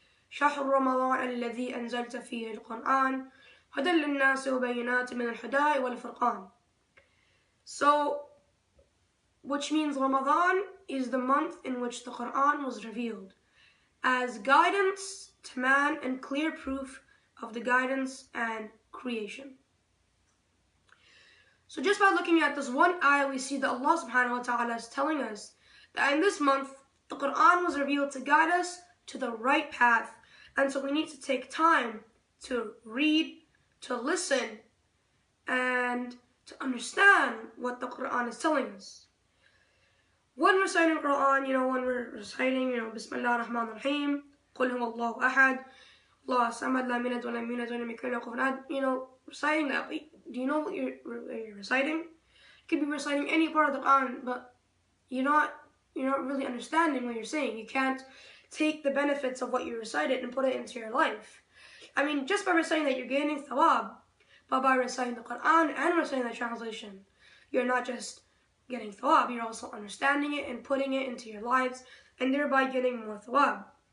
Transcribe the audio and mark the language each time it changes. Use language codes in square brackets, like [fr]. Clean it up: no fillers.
[ar] شهر رمضان الذي أنزلت فيه القرآن هدى للناس وبينات من الهدى والفرقان. [en] So, which means Ramadan is the month in which the Quran was revealed, as guidance to man and clear proof of the guidance and creation. So just by looking at this one ayah, we see that Allah subhanahu wa ta'ala is telling us that in this month, the Quran was revealed to guide us to the right path. And so we need to take time to read, to listen, and to understand what the Quran is telling us. When we're reciting the Quran, when we're reciting, [ar] Bismillah ar-Rahman ar-Rahim, قُلْ هُوَ اللَّهُ أَحَدٌ اللَّهُ الصَّمَدُ لَمْ يَلِدْ وَلَمْ يُولَدْ وَلَمْ يَكُن لَهُ كُفُوًا أَحَدٌ, [en] reciting that. Do you know what you're reciting? You could be reciting any part of the Quran, but you're not really understanding what you're saying. You can't take the benefits of what you recited and put it into your life. I mean, just by reciting that, you're gaining thawab, but by reciting the Quran and reciting the translation, you're not just getting thawab, you're also understanding it and putting it into your lives, and thereby getting more thawab.